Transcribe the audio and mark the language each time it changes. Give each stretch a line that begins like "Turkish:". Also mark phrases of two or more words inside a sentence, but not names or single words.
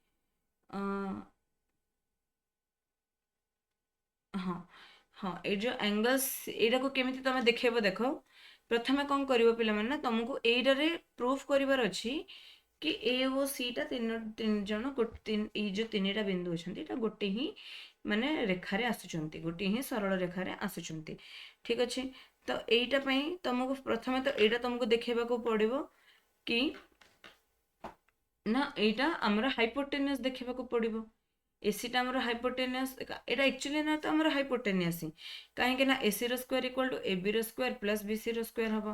Odia: ହଁ ହଁ ଏ ଯେଉଁ ଏଙ୍ଗଲସ ଏଇଟା କୁ କେମିତି ତମେ ଦେଖିବ ଦେଖ ପ୍ରଥମେ କଣ କରିବ ପିଲା ମାନେ ତୁମକୁ ଏଇଟା ରେ ପ୍ରୁଫ କରିବାର ଅଛି କି ଏ ଓ ସି ଟା ତିନି ଜଣ ତିନି ଏ ଯେଉଁ ତିନିଟା ବିନ୍ଦୁ ଅଛନ୍ତି ଏଇଟା ଗୋଟେ ହିଁ ମାନେ ରେଖାରେ ଆସୁଛନ୍ତି, ଗୋଟିଏ ହିଁ ସରଳ ରେଖାରେ ଆସୁଛନ୍ତି। ଠିକ ଅଛି, ତ ଏଇଟା ପାଇଁ ତମକୁ ପ୍ରଥମେ ତ ଏଇଟା ତମକୁ ଦେଖେଇବାକୁ ପଡ଼ିବ କି ନା ଏଇଟା ଆମର ହାଇପୋଟେନିୟସ୍ ଦେଖିବାକୁ ପଡ଼ିବ। ଏସିଟା ଆମର ହାଇପୋଟେନିୟସ୍, ଏଇଟା ଆକ୍ଚୁଆଲି ନା ତ ଆମର ହାଇପୋଟେନିୟସ୍ ହିଁ, କାହିଁକି ନା ଏସିର
English: square equal to
Odia: ଏବିର
English: square plus
Odia: ବିସିର ସ୍କୋୟାର ହବ।